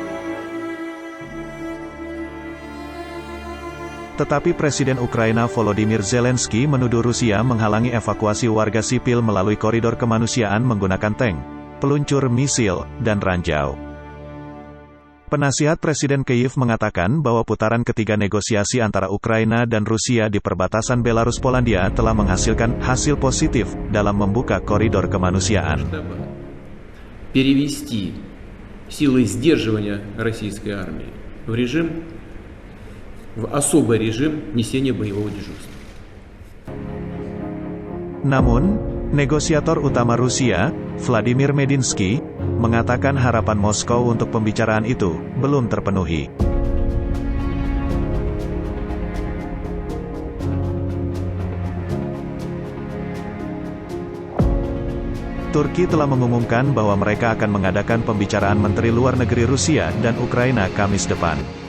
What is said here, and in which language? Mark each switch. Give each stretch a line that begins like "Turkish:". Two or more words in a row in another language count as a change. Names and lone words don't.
Indonesian: Tetapi Presiden Ukraina Volodymyr Zelensky menuduh Rusia menghalangi evakuasi warga sipil melalui koridor kemanusiaan menggunakan tank, peluncur misil, dan ranjau. Penasihat Presiden Kyiv mengatakan bahwa putaran ketiga negosiasi antara Ukraina dan Rusia di perbatasan Belarus-Polandia telah menghasilkan hasil positif dalam membuka koridor kemanusiaan.
Russian: Перевести силы сдерживания российской армии в особый режим несения боевого дежурства.
Indonesian: Namun, negosiator utama Rusia, Vladimir Medinsky, mengatakan harapan Moskow untuk pembicaraan itu belum terpenuhi. Turki telah mengumumkan bahwa mereka akan mengadakan pembicaraan Menteri Luar Negeri Rusia dan Ukraina Kamis depan.